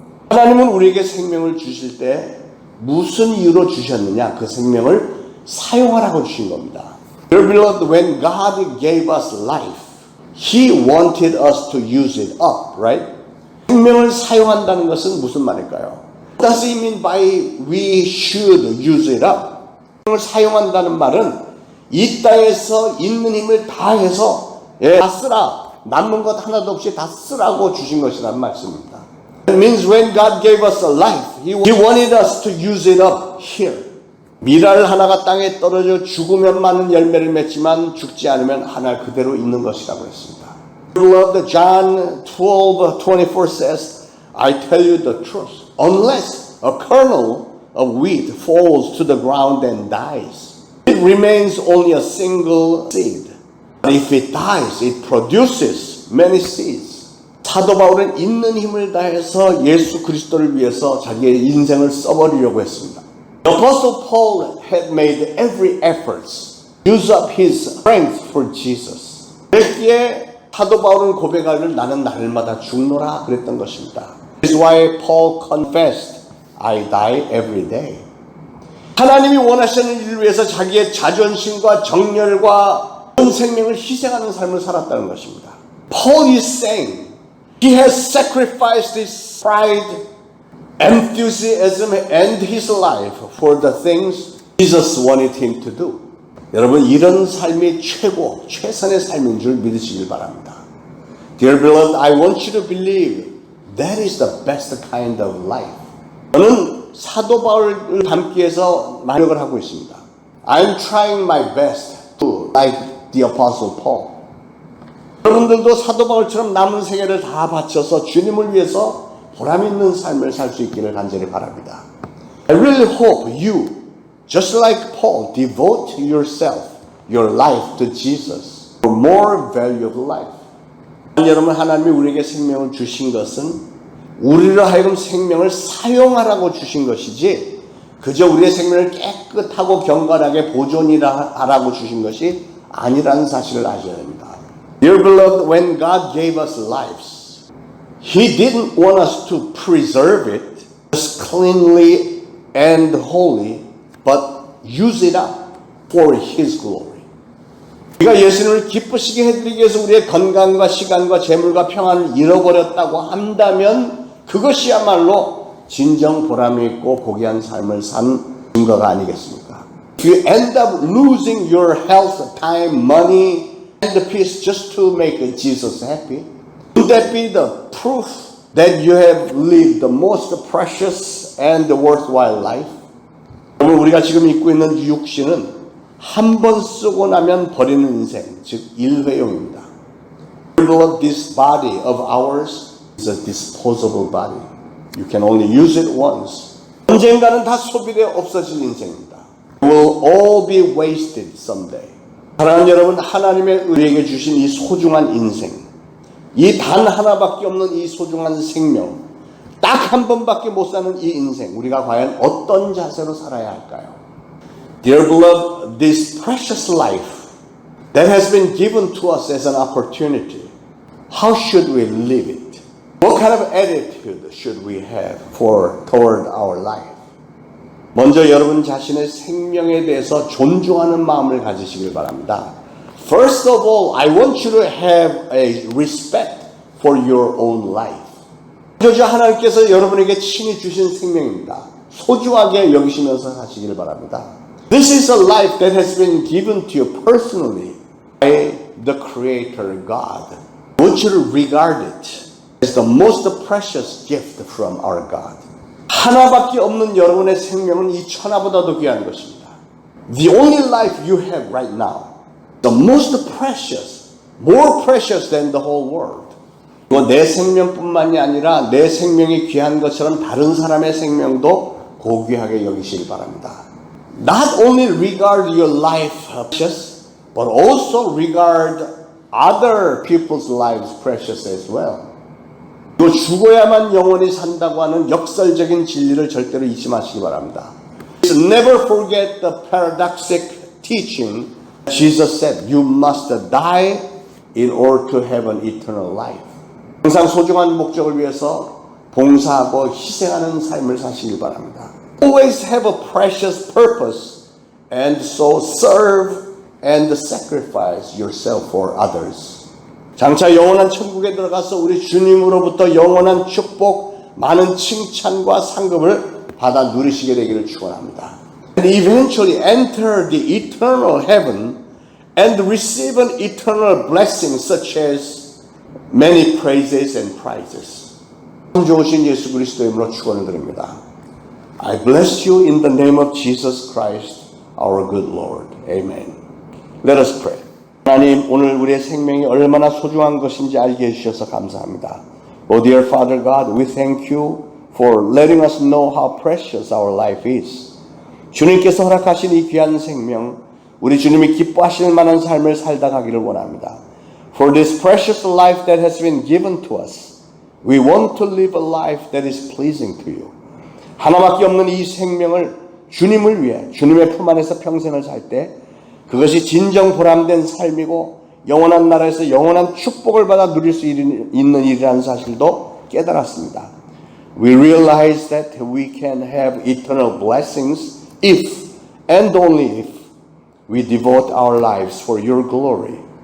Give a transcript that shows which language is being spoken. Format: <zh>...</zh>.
<ko>하나님은 우리에게 생명을 주실 때 무슨 이유로 주셨느냐? 그 생명을 사용하라고 주신 겁니다.</ko> <en>Dear beloved, when God gave us life, He wanted us to use it up, right?</en> <ko>생명을 사용한다는 것은 무슨 말일까요?</ko> <en>What does it mean by we should use it up?</en> <ko>생명을 사용한다는 말은 이 땅에서 있는 힘을 다해서 다 쓰라. 남는 것 하나도 없이 다 쓰라고 주신 것이라는 말씀입니다.</ko> <en>It means when God gave us a life, He wanted us to use it up here.</en> <ko>밀알 하나가 땅에 떨어져 죽으면 많은 열매를 맺지만 죽지 않으면 하나 그대로 있는 것이라고 했습니다.</ko> <en>Beloved, John 12:24 says, I tell you the truth. Unless a kernel of wheat falls to the ground and dies, it remains only a single seed. But if it dies, it produces many seeds.</en> <ko>사도 바울은 있는 힘을 다해서 예수 그리스도를 위해서 자기의 인생을 써버리려고 했습니다.</ko> <en>The Apostle Paul had made every effort to use up his strength for Jesus.</en> <ko>그랬기에 사도 바울은 고백하기를 나는 날마다 죽노라 그랬던 것입니다.</ko> <en>This is why Paul confessed, I die every day.</en> <ko>하나님이 원하시는 일을 위해서 자기의 자존심과 정열과 온 생명을 희생하는 삶을 살았다는 것입니다.</ko> <en>Paul is saying he has sacrificed his pride, enthusiasm, and his life for the things Jesus wanted him to do.</en> <ko>여러분, 이런 삶이 최고, 최선의 삶인 줄 믿으시길 바랍니다.</ko> <en>Dear beloved, I want you to believe that is the best kind of life.</en> <ko>저는 사도 바울을 닮기 위해서 노력을 하고 있습니다.</ko> <en>I'm trying my best to like the Apostle Paul.</en> <ko>여러분들도 사도 바울처럼 남은 생애를 다 바쳐서 주님을 위해서 보람 있는 삶을 살 수 있기를 간절히 바랍니다.</ko> <en>I really hope you, just like Paul, devote yourself, your life to Jesus for more valuable life.</en> <ko>여러분, 하나님이 우리에게 생명을 주신 것은 우리로 하여금 생명을 사용하라고 주신 것이지 그저 우리의 생명을 깨끗하고 경건하게 보존하라고 주신 것이 아니라는 사실을 아셔야 됩니다.</ko> <en>Dear beloved, when God gave us lives, He didn't want us to preserve it just cleanly and holy, but use it up for His glory.</en> <ko>우리가 예수님을 기쁘시게 해드리기 위해서 우리의 건강과 시간과 재물과 평안을 잃어버렸다고 한다면 그것이야말로 진정 보람이 있고 고귀한 삶을 산 증거가 아니겠습니까?</ko> <en>If you end up losing your health, time, money, and peace just to make Jesus happy, would that be the proof that you have lived the most precious and worthwhile life?</en> <ko>여러분, 우리가 지금 입고 있는 육신은 한 번 쓰고 나면 버리는 인생, 즉 일회용입니다.</ko> <en>This body of ours is a disposable body. You can only use it once.</en> <ko>언젠가는 다 소비되어 없어질 인생입니다.</ko> <en>It will all be wasted someday.</en> <ko>사랑하는 여러분, 하나님의 우리에게 주신 이 소중한 인생, 이 단 하나밖에 없는 이 소중한 생명, 딱 한 번밖에 못 사는 이 인생, 우리가 과연 어떤 자세로 살아야 할까요?</ko> <en>Dear beloved, this precious life that has been given to us as an opportunity, how should we live it? What kind of attitude should we have toward our life?</en> <ko>먼저 여러분 자신의 생명에 대해서 존중하는 마음을 가지시길 바랍니다.</ko> <en>First of all, I want you to have a respect for your own life.</en> <ko>먼저 하나님께서 여러분에게 친히 주신 생명입니다. 소중하게 여기시면서 사시길 바랍니다.</ko> <en>This is a life that has been given to you personally by the Creator God. I want you to regard it is the most precious gift from our God.</en> <ko>하나밖에 없는 여러분의 생명은 이 천하보다도 귀한 것입니다.</ko> <en>The only life you have right now, the most precious, more precious than the whole world.</en> <ko>내 생명뿐만이 아니라 내 생명이 귀한 것처럼 다른 사람의 생명도 고귀하게 여기시기 바랍니다.</ko> <en>Not only regard your life precious, but also regard other people's lives precious as well.</en> <ko>또 죽어야만 영원히 산다고 하는 역설적인 진리를 절대로 잊지 마시기 바랍니다.</ko> <en>Never forget the paradoxic teaching. Jesus said, you must die in order to have an eternal life.</en> <ko>항상 소중한 목적을 위해서 봉사하고 희생하는 삶을 사시기 바랍니다.</ko> <en>Always have a precious purpose and so serve and sacrifice yourself for others.</en> <ko>장차 영원한 천국에 들어가서 우리 주님으로부터 영원한 축복, 많은 칭찬과 상급을 받아 누리시게 되기를 축원합니다.</ko> <en>And eventually enter the eternal heaven and receive an eternal blessing such as many praises and prizes.</en> <ko>참 좋으신 예수 그리스도의 이름으로 축원을 드립니다.</ko> <en>I bless you in the name of Jesus Christ, our good Lord. Amen. Let us pray.</en> <ko>하나님, 오늘 우리의 생명이 얼마나 소중한 것인지 알게 해주셔서 감사합니다.</ko> <en>Oh dear Father God, we thank you for letting us know how precious our life is.</en> <ko>주님께서 허락하신 이 귀한 생명, 우리 주님이 기뻐하실 만한 삶을 살다 가기를 원합니다.</ko> <en>For this precious life that has been given to us, we want to live a life that is pleasing to you.</en> <ko>하나밖에 없는 이 생명을 주님을 위해 주님의 품 안에서 평생을 살 때 그것이 진정 보람된 삶이고 영원한 나라에서 영원한 축복을 받아 누릴 수 있는 일이라는 사실도 깨달았습니다.</ko> <en>We realize that we can have eternal blessings if and only if we devote our lives for your glory.</en>